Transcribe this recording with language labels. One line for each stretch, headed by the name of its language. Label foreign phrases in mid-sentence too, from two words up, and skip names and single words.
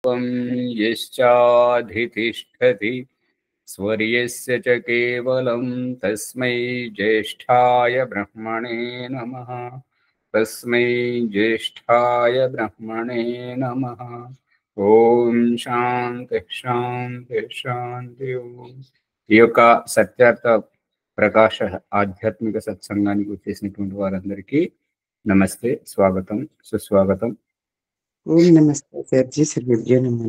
Sanskrit: यश्चाधितिष्ठति स्वर्यस्य च केवलं तस्मै ज्येष्ठाय ब्रह्मणे नमः। तस्मै ज्येष्ठाय ब्रह्मणे नमः। ఓం శాంతి శాంతి శాంతి ఓం.
Telugu: ఈ యొక్క సత్యార్థ ప్రకాశ ఆధ్యాత్మిక సత్సంగానికి వచ్చేసినటువంటి వారందరికీ నమస్తే, స్వాగతం, సుస్వాగతం.
Sanskrit: ఓం నమస్తే సర్జీ, సర్వేభ్యో నమః.